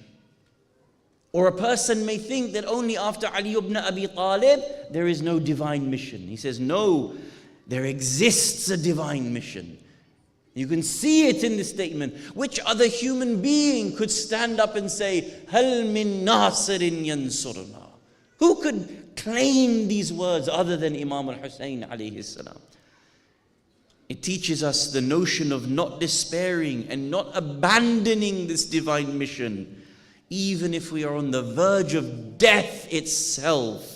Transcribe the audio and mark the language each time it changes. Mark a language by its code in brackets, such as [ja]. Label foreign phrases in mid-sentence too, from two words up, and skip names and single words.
[en] Or a person may think that only after Ali ibn Abi Talib, there is no divine mission. He says, no, there exists a divine mission. You can see it in this statement. Which other human being could stand up and say, [ar] هَلْ مِن نَاصِرٍ يَنْصُرْنَا? [en] Who could claim these words other than Imam al-Hussein [ar] عليه السلام? [en] It teaches us the notion of not despairing and not abandoning this divine mission, even if we are on the verge of death itself.